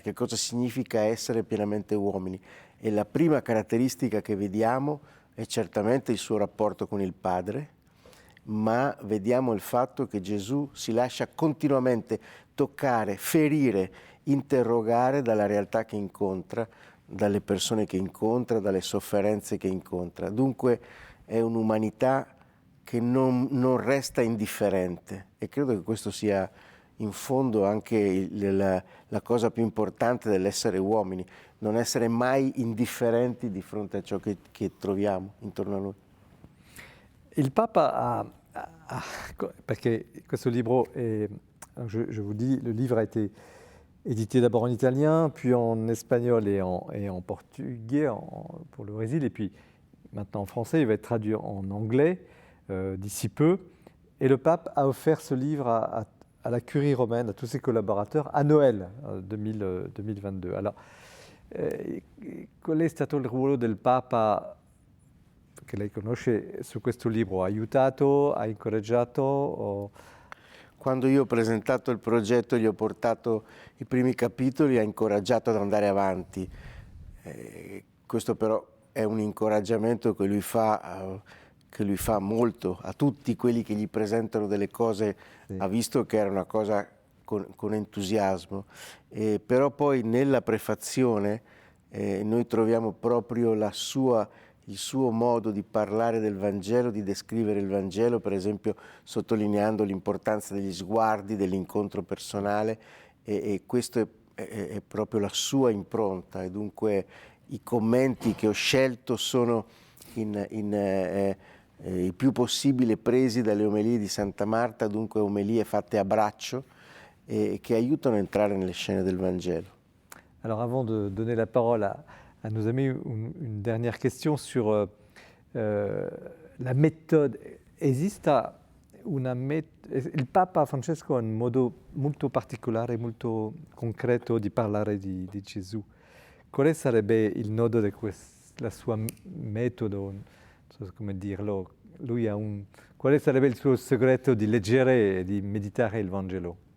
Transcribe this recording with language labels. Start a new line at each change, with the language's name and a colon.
Italian: Che cosa significa essere pienamente uomini? E la prima caratteristica che vediamo è certamente il suo rapporto con il Padre, ma vediamo il fatto che Gesù si lascia continuamente toccare, ferire, interrogare dalla realtà che incontra, dalle persone che incontra, dalle sofferenze che incontra. Dunque è un'umanità che non resta indifferente, e credo che questo sia in fondo anche la cosa più importante dell'essere uomini, non essere mai indifferenti di fronte a ciò che troviamo intorno a noi. Il Papa perché questo libro
French: je vous dis, le livre a été édité d'abord en italien, puis en espagnol et en portugais pour le Brésil, et puis maintenant en français. Il va être traduit en anglais d'ici peu. Et le pape a offert ce livre à la curie romaine, à tous ses collaborateurs, à Noël 2022.
Italian: Alors, qual è stato il ruolo del Papa che lei conosce su questo libro? Ha aiutato, ha incoraggiato? Quando io ho presentato il progetto, gli ho portato i primi capitoli, ha incoraggiato ad andare avanti. Questo però è un incoraggiamento che lui fa molto a tutti quelli che gli presentano delle cose. Sì. Ha visto che era una cosa con entusiasmo, però poi nella prefazione noi troviamo proprio il suo modo di parlare del Vangelo, di descrivere il Vangelo, per esempio sottolineando l'importanza degli sguardi, dell'incontro personale, e questo è proprio la sua impronta, e dunque i commenti che ho scelto sono il più possibile presi dalle omelie di Santa Marta, dunque omelie fatte a braccio
French: et qui
Italian: aiutano a entrare nelle scènes del Vangelo.
French: Alors avant de donner la parole à nos amis, une dernière question sur la méthode.
Italian: Esiste il Papa Francesco ha un modo molto particolare, molto concreto di parlare di Gesù. Quale sarebbe il nodo del suo metodo? Non so come dirlo. Quale sarebbe il suo segreto di leggere e di meditare il Vangelo?